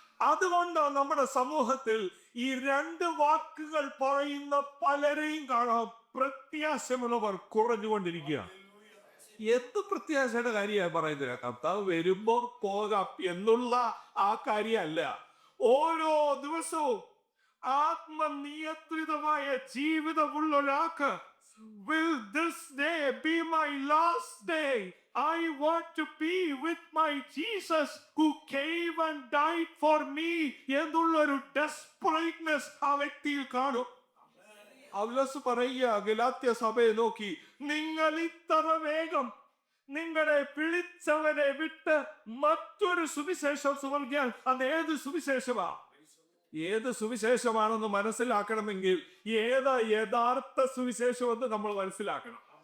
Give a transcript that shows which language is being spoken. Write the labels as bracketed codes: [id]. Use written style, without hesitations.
[ml] അതുകൊണ്ടാണ് നമ്മുടെ സമൂഹത്തിൽ ഈ 2 വാക്കുകൾ പറയുന്ന പലരെയും കാണാം, പ്രത്യാശമുള്ളവർ കുറഞ്ഞുകൊണ്ടിരിക്കുകയാണ്. എന്ത് പ്രത്യാശയുടെ കാര്യമാണ് പറയുന്നത്? കർത്താവ് വരുമ്പോൾ പോകാം എന്നുള്ള ആ കാര്യമല്ല. ഓരോ ദിവസവും ആത്മനിയന്ത്രിതമായ ജീവിതമുള്ള ഒരാൾക്ക് [en] will this day be my last day? I want to be with my Jesus who came and died for me [ml] എന്നുള്ളൊരു ഡെസ്പറേറ്റ്നെസ് ആ വ്യക്തിയിൽ കാണും. പൗലോസ് പറയുക ഗലാത്യ സഭയെ നോക്കി, നിങ്ങൾ ഇത്ര വേഗം നിങ്ങളെ വിളിച്ചവരെ വിട്ട് മറ്റൊരു സുവിശേഷം സുവർഗിയാൽ അത് ഏത് സുവിശേഷമാണ്? ഏത് സുവിശേഷമാണെന്ന് മനസ്സിലാക്കണമെങ്കിൽ ഏതാ യഥാർത്ഥ സുവിശേഷം എന്ന് നമ്മൾ മനസ്സിലാക്കണം.